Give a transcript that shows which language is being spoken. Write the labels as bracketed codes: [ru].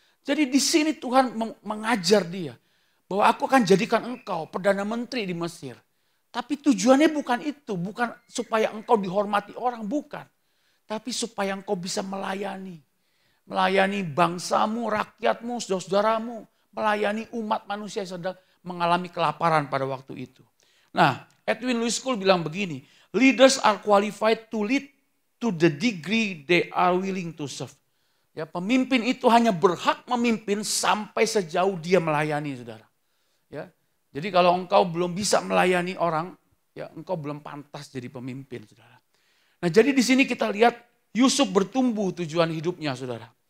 [id] Jadi di sini Tuhan mengajar dia bahwa aku akan jadikan engkau Perdana Menteri di Mesir. Tapi tujuannya bukan itu, bukan supaya engkau dihormati orang, bukan. Tapi supaya engkau bisa melayani. Melayani bangsamu, rakyatmu, saudara-saudaramu. Melayani umat manusia yang sedang mengalami kelaparan pada waktu itu. [en] Nah, Edwin Louis School [id] bilang begini, [en] leaders are qualified to lead to the degree they are willing to serve. [id] Ya, pemimpin itu hanya berhak memimpin sampai sejauh dia melayani, saudara. Ya, jadi kalau engkau belum bisa melayani orang, ya engkau belum pantas jadi pemimpin, saudara. Nah, jadi di sini kita lihat Yusuf bertumbuh tujuan hidupnya, saudara.